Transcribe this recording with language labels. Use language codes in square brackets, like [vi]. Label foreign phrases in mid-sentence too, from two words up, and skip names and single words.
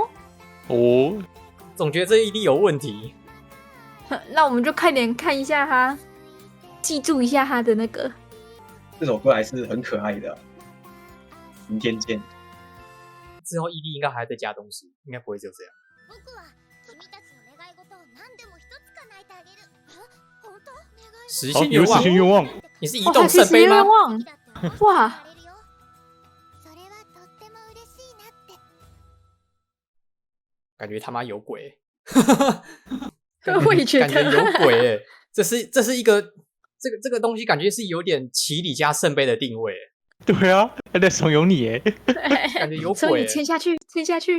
[zh] 哦，总觉得这 ED 有问题。那我们就快点看一下他，记住一下他的那个。这首歌还是很可爱的啊。明天见。之后 ED 应该还在加东西，应该不会只有这样。 [ja] 僕は君たちの願い事を何でも一つ叶えてあげる。本当？ [zh] 好，实现愿望有实，现愿望。你是移哦，动还可以实圣杯吗？现愿望，哇！ [ja] それはとっても嬉しいなって。 [zh] 感觉他妈有鬼，我也觉感觉有得，鬼哎！这是一个这个东西，感觉是有点奇里加圣杯的定位欸，对啊，还在怂恿你耶。感觉有所以鬼欸。签下去，签下去。